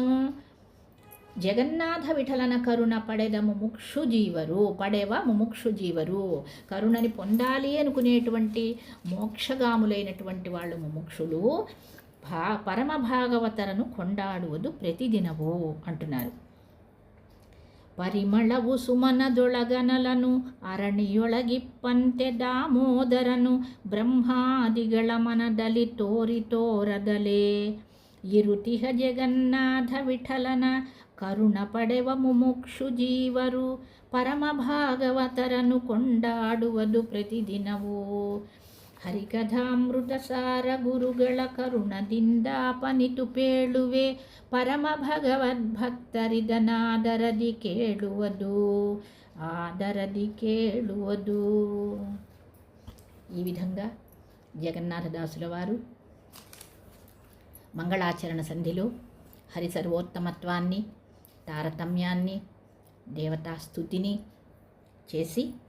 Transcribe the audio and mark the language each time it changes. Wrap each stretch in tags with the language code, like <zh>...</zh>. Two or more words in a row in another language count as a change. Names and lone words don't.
<kn>ಜಗನ್ನಾಥ ವಿಠಲನ ಕರುಣ ಪಡೆದ ಮುಮುಕ್ಷು ಜೀವರು, ಪಡೆವ ಮುಮುಕ್ಷು ಜೀವರು,</kn> <te>కరుణని పొందాలి అనుకునేటువంటి మోక్షగాములైనటువంటి వాళ్ళు ముముక్షులు</te> <kn>ಪರಮ ಭಾಗವತರನು ಕೊಂಡಾಡುವುದು ಪ್ರತಿದಿನವು</kn> <te>అంటున్నారు.</te> <kn>ಪರಿಮಳವು ಸುಮನದೊಳಗನಲನು ಅರಣಿಯೊಳಗಿಪ್ಪಂತೆ ದಾಮೋದರನು ಬ್ರಹ್ಮಾದಿಗಳ ಮನದಲ್ಲಿ ತೋರದಲೇ ಇರುತಿಹ ಜಗನ್ನಾಥ ವಿಠಲನ ಕರುಣ ಪಡೆವ ಮುಮುಕ್ಷು ಜೀವರು ಪರಮ ಭಾಗವತರನು ಕೊಂಡಾಡುವುದು ಪ್ರತಿದಿನವೂ. ಹರಿಕಥಾಮೃತ ಸಾರ ಗುರುಗಳ ಕರುಣದಿಂದಾಪನಿತು ಪೇಳುವೆ ಪರಮ ಭಗವದ್ಭಕ್ತರಿದನಾದರದಿ ಕೇಳುವುದು, ಆದರದಿ ಕೇಳುವುದು.</kn> <te>ఈ విధంగా జగన్నాథదాసుల వారు మంగళాచరణ సంధిలో హరి సర్వోత్తమత్వాన్ని, తారతమ్యాన్ని, దేవతాస్తుతిని చేసి</te>